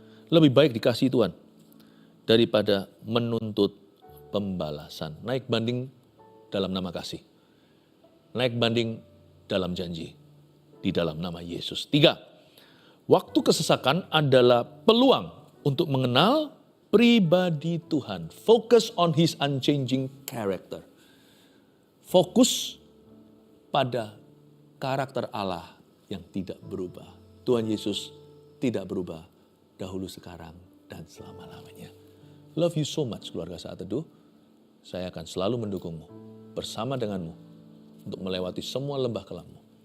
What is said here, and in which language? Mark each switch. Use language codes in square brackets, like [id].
[id] Lebih baik dikasihi Tuhan daripada menuntut pembalasan. Naik banding dalam nama kasih. Naik banding dalam janji. Di dalam nama Yesus. 3, waktu kesesakan adalah peluang untuk mengenal pribadi Tuhan. [en] Focus on His unchanging character. [id] Fokus pada karakter Allah yang tidak berubah. Tuhan Yesus tidak berubah dahulu, sekarang, dan selama-lamanya. [en] Love you so much [id] keluarga Saat Teduh. Saya akan selalu mendukungmu, bersama denganmu, untuk melewati semua lembah kelammu.